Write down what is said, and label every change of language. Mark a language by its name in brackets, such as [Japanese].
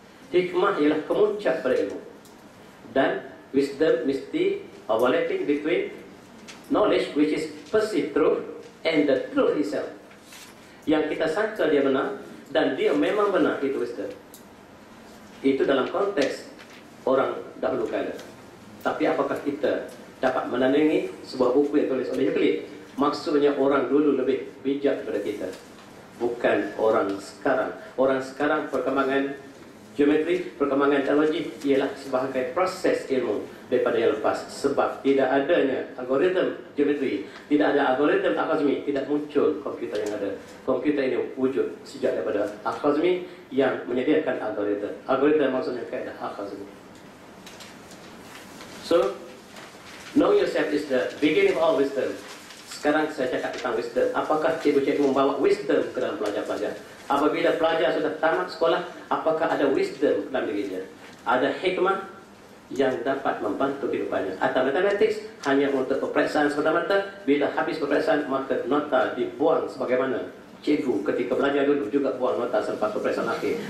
[Malay] Hikmah ialah kemuncak pada ilmu. Dan wisdom mesti [English] overlapping between knowledge, which is perceived truth, and the truth itself. [Malay] Yang kita sangka dia benar dan dia memang benar, itu wisdom. Itu dalam konteks orang dahulu kala. Tapi apakah kita dapat menandingi sebuah buku yang tulis oleh Euclid? Maksudnya orang dulu lebih bijak daripada kita, bukan orang sekarang. Orang sekarang perkembangan geometri, perkembangan teknologi ialah sebagai proses ilmu daripada yang lepas. Sebab tidak adanya algoritma geometri, tidak ada algoritma algoritmi, tidak muncul komputer yang ada. Komputer ini wujud sejak daripada algoritmi yang menyediakan algoritma. Algoritma maksudnya kaedah algoritmi. [English] So, know yourself is the beginning of all wisdom. [Malay] Sekarang saya cakap tentang wisdom. Apakah cikgu-cikgu membawa wisdom ke dalam pelajar-pelajar? Apabila pelajar sudah tamat sekolah, apakah ada wisdom dalam dirinya? Ada hikmah yang dapat membantu kehidupannya? Atau mathematics hanya untuk peperiksaan semata-mata? Bila habis peperiksaan, maka nota dibuang sebagaimana cikgu ketika belajar dulu juga buang nota selepas peperiksaan akhir.